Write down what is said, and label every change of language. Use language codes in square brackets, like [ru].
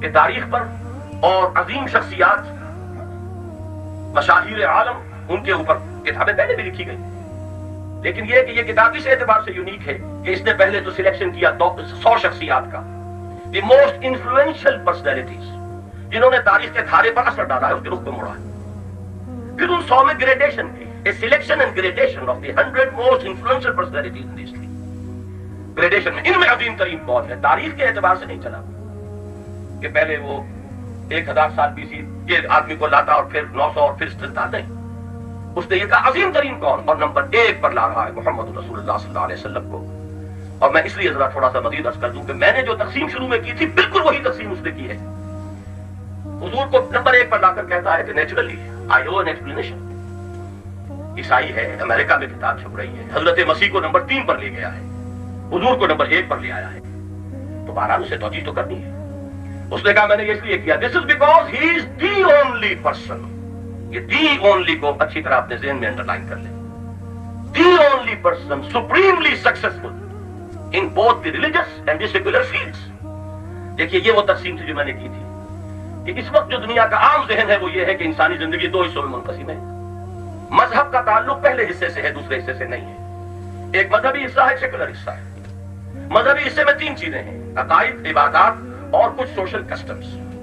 [ur] کہ تاریخ پر اور عظیم شخصیات، مشاہیر عالم، ان کے اوپر کتابیں پہلے بھی لکھی گئی. لیکن یہ کہ یہ کتاب اس اعتبار سے یونیک ہے کہ اس نے پہلے تو سلیکشن کیا 100 شخصیات کا، [en] the most influential personalities, [ur] جنہوں نے تاریخ کے دھارے پر اثر ڈالا ہے، اس کے رخ کو موڑا ہے. پھر ان 100 میں گریڈیشن کی، [en] a selection and gradation of the 100 most influential personalities in history. [ur] Gradation میں ان میں عظیم ترین کون ہے؟ تاریخ کے اعتبار سے نہیں چلا کہ پہلے وہ 1000 سال BC کے آدمی کو لاتا اور پھر 900 اور پھر چلتا. نہیں، اس نے یہ کہا عظیم ترین کون، اور نمبر 1 پر لا رہا ہے محمد رسول اللہ صلی اللہ علیہ وسلم کو. اور میں اس لیے ذرا تھوڑا سا مزید عرض کر دوں کہ میں نے جو تقسیم شروع میں کی تھی بالکل وہی تقسیم اس نے کی ہے. حضور کو نمبر 1 پر لا کر کہتا ہے کہ naturally [en] I owe an explanation. [ur] عیسائی ہے، امریکہ میں کتاب چھپ رہی ہے، حضرت مسیح کو نمبر 3 پر لے گیا ہے، حضور کو نمبر 1 پر لے آیا ہے، تو بہرحال اسے توجہ تو کرنی ہے. اس نے کہا میں نے اس لیے کیا، [en] This is because he is the only person. [ur] یہ دی اونلی کو اچھی طرح اپنے ذہن میں انڈر لائن کر لیں. [en] The only person supremely successful in both the religious and the secular fields. [ur] دیکھیے یہ وہ تقسیم تھی جو میں نے کی تھی کہ اس وقت جو دنیا کا عام ذہن ہے وہ یہ ہے کہ انسانی زندگی 2 حصوں میں منقسم ہے. مذہب کا تعلق پہلے حصے سے ہے، دوسرے حصے سے نہیں ہے. ایک مذہبی حصہ ہے، ایک سیکولر حصہ ہے. مذہبی حصے میں 3 چیزیں ہیں: عقائد، عبادات اور کچھ سوشل کسٹمز.